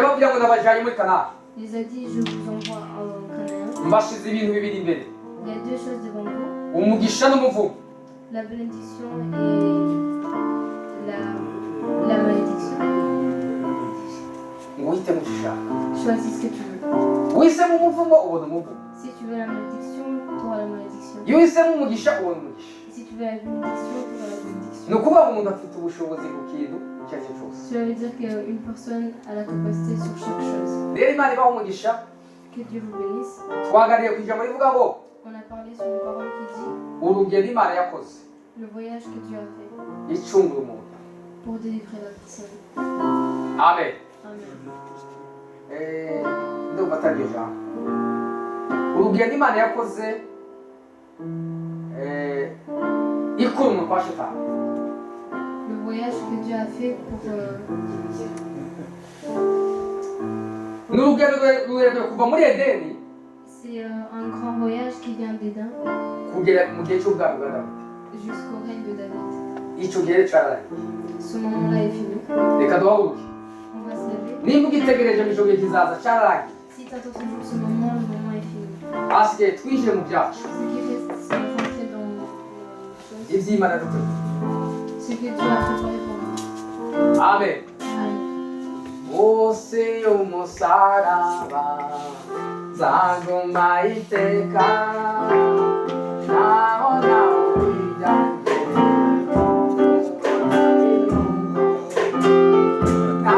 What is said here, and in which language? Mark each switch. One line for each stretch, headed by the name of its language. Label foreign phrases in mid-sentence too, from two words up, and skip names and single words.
Kinyarwanda: irababwira ngo nabajyanye muri Kanani,
French: il les a dit je vous envoie en Canaan.
Kinyarwanda: mbashize ibintu bibiri imbere,
French: Il y a deux choses devant vous,
Kinyarwanda: umugisha n'umuvumo.
French: la bénédiction et la malédiction.
Kinyarwanda: Ngo uhitemo icyo ushaka.
French: Choisis ce que tu veux.
Kinyarwanda: Uhisemo umuvumo ubona umuvumo,
French: Si tu veux la malédiction, tu auras la malédiction.
Kinyarwanda: iyo uhisemo umugisha ubona umugisha.
French: Si tu veux la bénédiction, tu auras la
Kinyarwanda: Ni
French: bénédiction.
Kinyarwanda: ukuvuga ngo umuntu afite ubushobozi ku kintu icyo ari cyo cyose.
French: Cela veut dire qu'une personne a la capacité sur chaque chose.
Kinyarwanda: Rero Imana ibaha umugisha.
French: Que Dieu vous bénisse.
Kinyarwanda: Twaganiriye ku ijambo rivuga ngo
French: On a parlé sur une parole qui dit
Kinyarwanda: urugendo Imana yakoze
French: le voyage que Dieu a fait
Kinyarwanda: icungura umuntu.
French: pour délivrer la personne. Amen. Amen.
Kinyarwanda: Ndumva atari iryo jambo. Urugendo Imana yakoze ikura umuntu kwa Shitani.
French: Le voyage que Dieu a fait pour
Kinyarwanda: Ni urugendo rurerure kuva muri Edeni
French: c'est un grand voyage qui vient d'Éden
Kinyarwanda: kugera mu gihe cy'ubwami bwa Dawidi.
French: jusqu'au règne de David.
Kinyarwanda: Icyo gihe cyararangiye.
French: Ce moment-là est fini.
Kinyarwanda: Reka duhaguruke.
French: On va se lever.
Kinyarwanda: Nimba ugitegereje mu icyo gihe kizaza cyararangiye.
French: Si tu attends toujours ce moment, le moment est fini.
Kinyarwanda: Hasigaye twinjire mu byacu.
French: Ce qui reste, c'est rentrer dans
Kinyarwanda: iby'imana dutegura.
French: Ce que Dieu a préparé pour nous. Amen. Amen.
Kinyarwanda: Munsi y'umusaraba nzaguma iteka naho nawujya nta